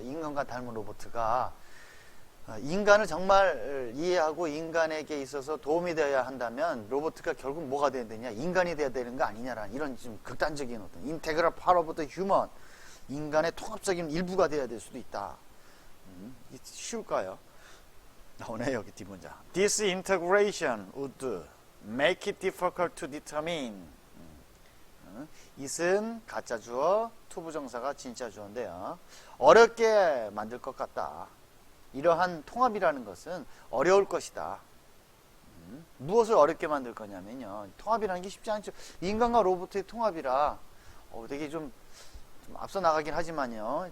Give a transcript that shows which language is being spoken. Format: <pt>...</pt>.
<ko>인간과 닮은 로봇가 인간을 정말 이해하고 인간에게 있어서 도움이 되어야 한다면 로봇가 결국 뭐가 돼야 되냐? 인간이 돼야 되는 거 아니냐라는 이런 좀 극단적인 어떤</ko> <en>인테그럴 파트 오브 더 휴먼</en> <ko>인간의 통합적인 일부가 돼야 될 수도 있다. 쉬울까요? 나오네 여기 뒷문장.</ko> <en>This integration would make it difficult to determine.</en> <ko>it은 가짜 주어, 투부정사가 진짜 주어인데요. 어렵게 만들 것 같다. 이러한 통합이라는 것은 어려울 것이다. 무엇을 어렵게 만들 거냐면요. 통합이라는 게 쉽지 않죠. 인간과 로봇의 통합이라 되게 좀 앞서 나가긴 하지만요.</ko>